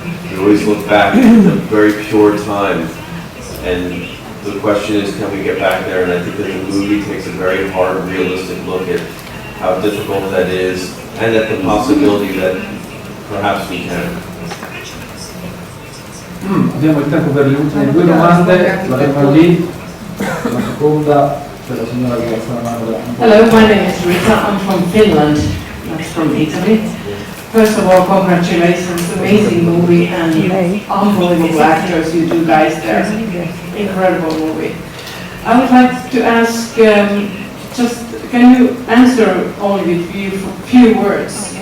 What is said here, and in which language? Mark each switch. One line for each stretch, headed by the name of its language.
English: We always look back at the very pure time. And the question is, can we get back there? And I think that the movie takes a very hard, realistic look at how difficult that is, and at the possibility that perhaps we can.
Italian: Abbiamo il tempo per le ultime due domande, la prima lì, la seconda per la signora che alza la mano.
English: Hello, my name is Rita. I'm from Finland, not from Italy. First of all, congratulations, amazing movie and unbelievable actors you two guys there. Incredible movie. I would like to ask, can you answer only with few words?